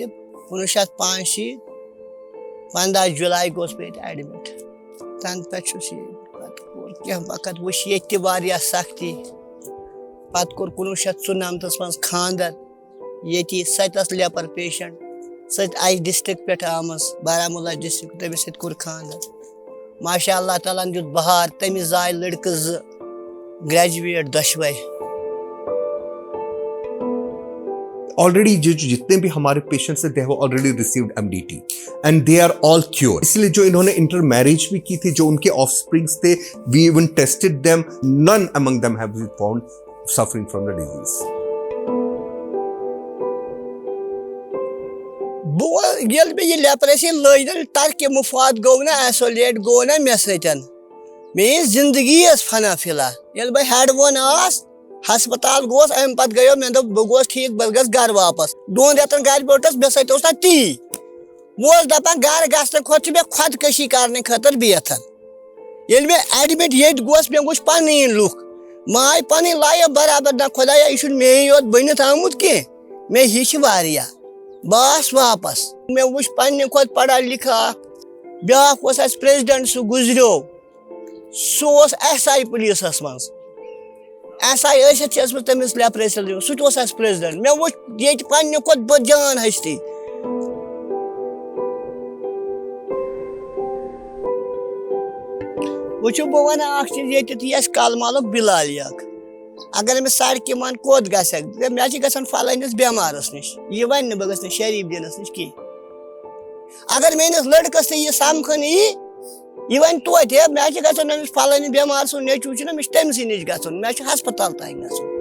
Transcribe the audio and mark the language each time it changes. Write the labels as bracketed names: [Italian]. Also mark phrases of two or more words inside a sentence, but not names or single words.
[Kashmiri] 1965 15 جُلائی گوٚوُس بہٕ ییٚتہِ ایڈمِٹ تنہٕ پٮ۪ٹھ چھُس ییٚتہِ پتہٕ کوٚر کینٛہہ وقت وٕچھ ییٚتہِ تہِ واریاہ سختی پتہٕ کوٚر 1994 منٛز خانٛدر ییٚتی سۄ تہِ ٲس [English] leper patient [Kashmiri] سۄ تہِ آیہِ ڈسٹرکٹ پٮ۪ٹھ آمٕژ بارہمولہ ڈسٹرکٹ تٔمِس سۭتۍ کوٚر خانٛدر [Arabic] ماشاء اللہ تعالیٰ [Kashmiri] ہن دیُت بہار تٔمِس زاے لڑکہٕ 2 گریجویٹ دۄشوے. [Urdu] آلریڈی جتنے بھی ہمارے پیشنٹس ہیں [English] they have already received MDT and they are all cured. [Urdu] اس لیے جو انہوں نے [English] inter marriage [Urdu] بھی کی تھی جو ان کے [English] offsprings [Urdu] تھے [English] we even tested them, none among them have been found suffering from the disease. [Kashmiri] ییٚلہِ مےٚ یہِ لیپریسی لٔج نا ترکہِ مُفاد گوٚو نا ایسولیٹ گوٚو نا مےٚ سۭتۍ میٲنۍ زندگی ٲس فنا فِلا ییٚلہِ بہٕ ہٮ۪ڈوُن آس ہسپتال گوس امہِ پتہٕ گٔیو مےٚ دوٚپ بہٕ گوس ٹھیٖک بہٕ گژھٕ گرٕ واپس 2 رٮ۪تن گرِ بیوٗٹھس مےٚ سۭتۍ اوس نہٕ تی بہٕ اوسُس دپان گرٕ گژھنہٕ کھۄتہٕ چھُ مےٚ خۄدکٔشی کرنہٕ خٲطرٕ بہتر. ییٚلہِ مےٚ ایڈمِٹ ییٚتہِ گوس مےٚ وٕچھ پنٕنۍ لُکھ مےٚ آیہِ پنٕنۍ لایف برابر نہ خۄدایا یہِ چھُنہٕ مے یوت بٔنِتھ آمُت کینٛہہ مےٚ ہیٚچھ واریاہ بہٕ آس واپس مےٚ وٕچھ پننہِ کھۄتہٕ پڑھا لکھا اکھ بیٛاکھ اوس اسہِ پریزڈنٹ سُہ گُزریو سُہ اوس SI پُلیٖسس منٛز SI ٲسِتھ چھِ ٲسمٕژ تٔمِس لیپریسی سُہ تہِ اوس اسہِ پریزڈنٹ مےٚ وٕچھ ییٚتہِ پننہِ کھۄتہٕ بہٕ جان ہستی وٕچھِو بہٕ ونہٕ اکھ چیٖز ییٚتہِ تہِ اَسہِ کلمالُک بِلالی اکھ اگر أمِس سڑکہِ منٛز کوٚت گژھکھ مےٚ چھِ گژھان فلٲنِس بٮ۪مارس نِش یہِ ونہِ نہٕ بہٕ گژھٕ نہٕ شریف دیٖنس نِش کینٛہہ اگر میٲنِس لڑکس تہِ یہِ سمکھنہٕ یی یہِ ونہِ توتہِ ہے مےٚ چھِ گژھُن أمِس فلٲنہِ بٮ۪مار سُنٛد نیٚچوٗ چھُنہ مےٚ چھُ تٔمسٕے نِش گژھُن مےٚ چھُ ہسپتال تام گژھُن.